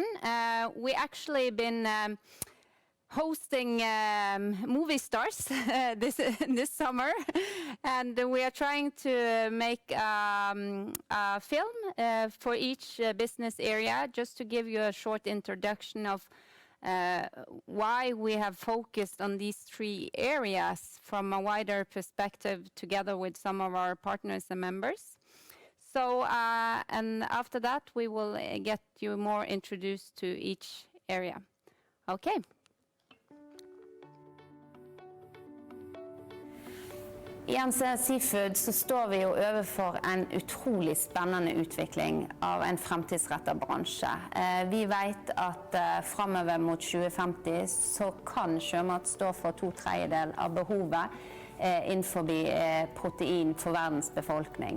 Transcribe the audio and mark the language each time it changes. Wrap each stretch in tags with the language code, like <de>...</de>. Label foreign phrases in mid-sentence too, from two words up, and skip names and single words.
<en>We actually been hosting movie stars this summer, and we are trying to make a film for each business area, just to give you a short introduction of why we have focused on these 3 areas from a wider perspective, together with some of our partners and members. So, and after that, we will get you more introduced to each area. Okay.</en> <no>I NCE Seafood så står vi jo overfor en utrolig spennende utvikling av en fremtidsrettet bransje. Vi vet at fremover mot 2050 så kan sjømat stå for 2/3 av behovet innenfor protein for verdens befolkning.</no>